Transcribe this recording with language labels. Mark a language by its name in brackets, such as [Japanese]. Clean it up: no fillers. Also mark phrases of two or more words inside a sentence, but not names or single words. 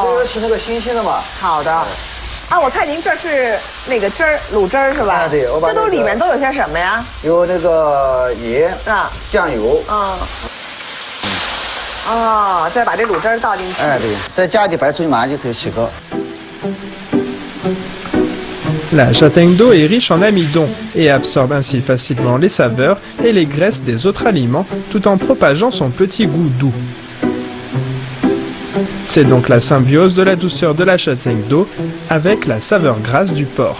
[Chinese] 这个是那个新鲜的嘛。好的。啊，我看您这是那个汁儿，卤汁儿是吧？对，我把这都里面都有些什么呀？有那个盐啊，酱油。哦，再把这卤汁儿倒进去。哎，对，再加点白醋马上就可以起锅。 [French] La châtaigne d'eau est riche en amidon et absorbe ainsi facilement les saveurs et les graisses des autres aliments tout en propageant son petit goût doux. C'est donc la symbiose de la douceur de la châtaigne d'eau avec la saveur grasse du porc.